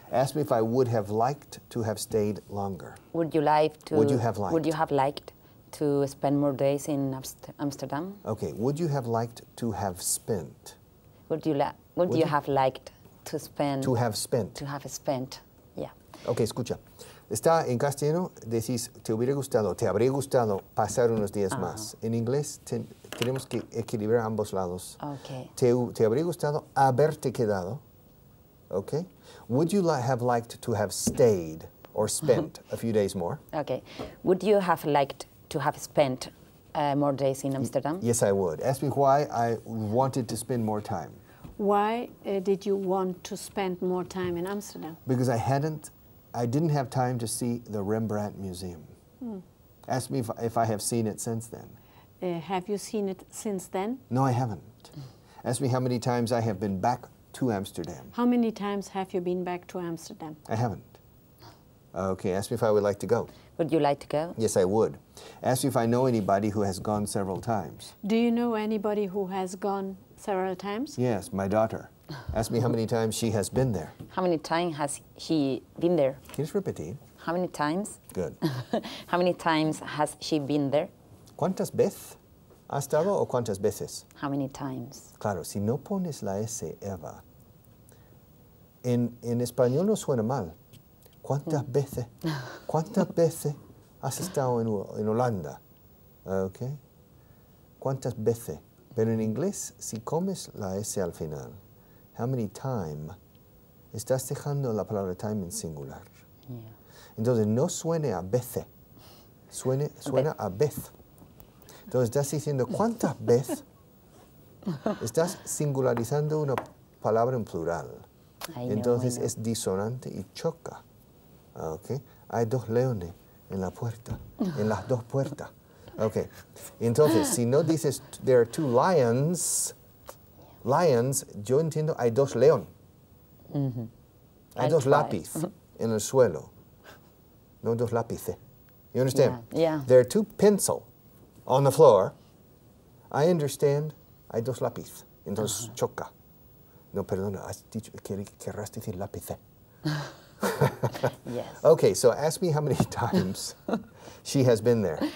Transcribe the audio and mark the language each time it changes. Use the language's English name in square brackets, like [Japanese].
[English] Ask me if I would have liked to have stayed longer. Would you have liked to spend more days in Amsterdam? Okay. Would you have liked to have spent? Would you have liked to spend? To have spent. To have spent. Yeah. [Spanish] Okay, escucha. Está en castellano, decís, te habría gustado pasar unos días más. En inglés tenemos que equilibrar ambos lados. [English] Okay. [Spanish] Te habría gustado haberte quedado. [English] Okay. Would you have liked to have stayed or spent a few days more? Okay. Would you have liked to have spent more days in Amsterdam? Yes, I would. Ask me why I wanted to spend more time. Why did you want to spend more time in Amsterdam? Because I didn't have time to see the Rembrandt Museum. Ask me if I have seen it since then. Have you seen it since then? No, I haven't. Ask me how many times I have been back to Amsterdam. How many times have you been back to Amsterdam? I haven't. Okay, ask me if I would like to go. Would you like to go? Yes, I would. Ask me if I know anybody who has gone several times. Do you know anybody who has gone several times? Yes, my daughter. Ask me how many times she has been there. How many times has she been there? [Spanish] ¿Quieres repetir? [English] How many times? Good. How many times has she been there? [Spanish] ¿Cuántas veces ha estado o cuántas veces? [English] How many times? [Spanish] Claro, si no pones la S, Eva, en español no suena mal. ¿Cuántas veces? ¿Cuántas veces has estado en Holanda? Okay. ¿Cuántas veces? Pero en inglés, si comes la S al final, [English] how many time, [Spanish] estás dejando la palabra time en singular. [English] Yeah. [Spanish] Entonces, no suene a veces, suena a vez. Entonces, estás diciendo, ¿cuántas veces? Estás singularizando una palabra en plural. Entonces, es disonante y choca. Okay. Hay dos leones en la puerta, en las dos puertas. Okay. Entonces, si no dices, [English] there are two lions, [Spanish] yo entiendo, hay dos leones. Hay dos lápices en el suelo. No dos lápices. [English] You understand? Yeah. There are two pencils on the floor. I understand, [Spanish] hay dos lápices. Entonces, choca. No, perdona, has dicho, querrás decir lápices. [English] Yes. Okay, so ask me how many times she has been there.